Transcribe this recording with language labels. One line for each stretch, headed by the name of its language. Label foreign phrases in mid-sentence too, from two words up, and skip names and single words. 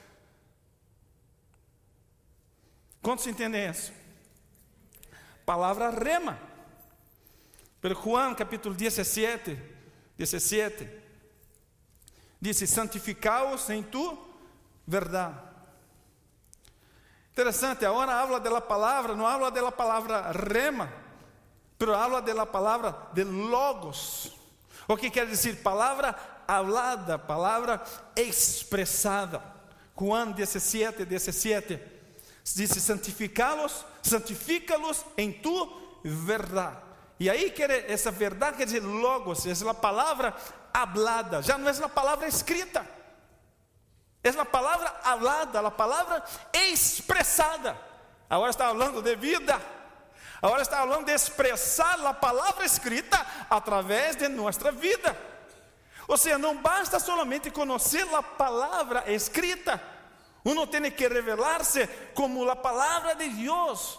Spanish: ¿Cuántos entienden eso? Palabra rema. Pero Juan capítulo 17 dice: santificaos en tu verdad.
Portuguese: Interessante, agora habla da palavra, não habla da palavra rema,
Spanish: pero habla
Portuguese: da palavra de logos. O que quer dizer? Palavra hablada, palavra expressada. Juan 17 diz: santifícalos em tu verdade. E aí essa verdade quer dizer logos, é a palavra hablada, já não é a palavra escrita.
Spanish: Es la palabra hablada, la palabra expresada.
Portuguese: Agora está falando de vida. Agora está falando de expressar a palavra escrita através de nossa vida. Ou seja, não basta somente conhecer a palavra escrita. Uno tem que revelar-se como a palavra de Deus.